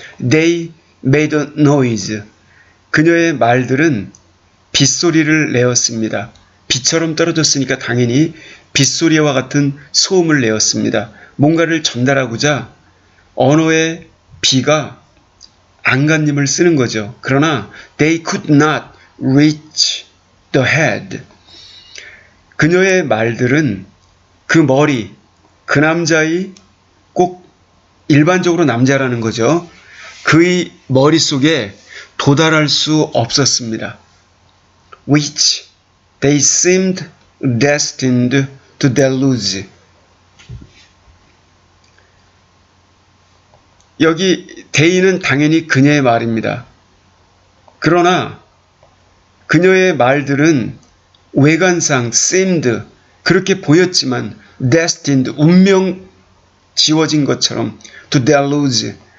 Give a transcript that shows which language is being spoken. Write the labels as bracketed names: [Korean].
[English] They made a noise. [Korean] 그녀의 말들은 빗소리를 내었습니다. 비처럼 떨어졌으니까 당연히 빗소리와 같은 소음을 내었습니다. 뭔가를 전달하고자 언어의 비가 안간힘을 쓰는 거죠. [English] 그러나 they could not reach the head. [Korean] 그녀의 말들은 그 머리, 그 남자의 꼭 일반적으로 남자라는 거죠. 그의 머릿속에 도달할 수 없었습니다. [English] which they seemed destined to deluge. [Korean] 여기 they는 당연히 그녀의 말입니다. 그러나 그녀의 말들은 외관상 seemed 그렇게 보였지만 destined 운명 지워진 것처럼 to deluge.